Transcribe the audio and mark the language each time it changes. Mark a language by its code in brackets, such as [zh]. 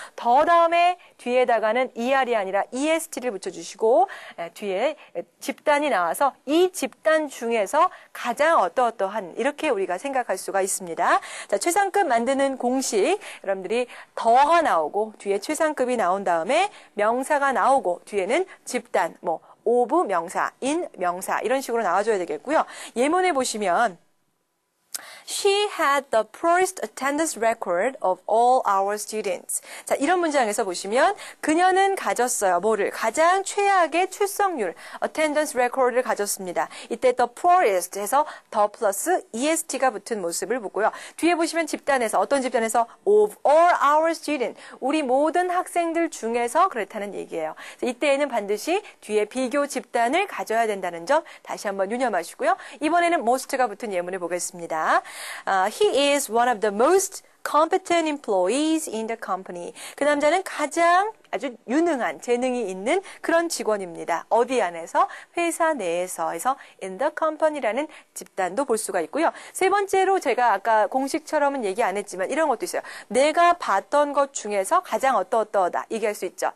[ko] 더 다음에 뒤에다가는 ER이 아니라 EST를 붙여주시고 뒤에 집단이 나와서 이 집단 중에서 가장 어떠어떠한 이렇게 우리가 생각할 수가 있습니다. 자, 최상급 만드는 공식 여러분들이 더가 나오고 뒤에 최상급이 나온 다음에 명사가 나오고 뒤에는 집단 of 명사, in 명사 이런 식으로 나와줘야 되겠고요. 예문에 보시면 [en] She had the poorest attendance record of all our students. [ko] 자, 이런 문장에서 보시면 그녀는 가졌어요. 뭐를? 가장 최악의 출석률, attendance record를 가졌습니다. 이때 the poorest 해서 the 플러스 est가 붙은 모습을 보고요. 뒤에 보시면 집단에서 어떤 집단에서 [en] of all our students. [ko] 우리 모든 학생들 중에서 그렇다는 얘기예요. 이때에는 반드시 뒤에 비교 집단을 가져야 된다는 점 다시 한번 유념하시고요. 이번에는 most가 붙은 예문을 보겠습니다. [en] He is one of the most competent employees in the company. [ko] 그 남자는 가장 아주 유능한 재능이 있는 그런 직원입니다. 어디 안에서? 회사 내에서 해서 [en] in the company [ko] 라는 집단도 볼 수가 있고요. 세 번째로 제가 아까 공식처럼은 얘기 안 했지만 이런 것도 있어요. 내가 봤던 것 중에서 가장 어떠어떠하다 얘기할 수 있죠.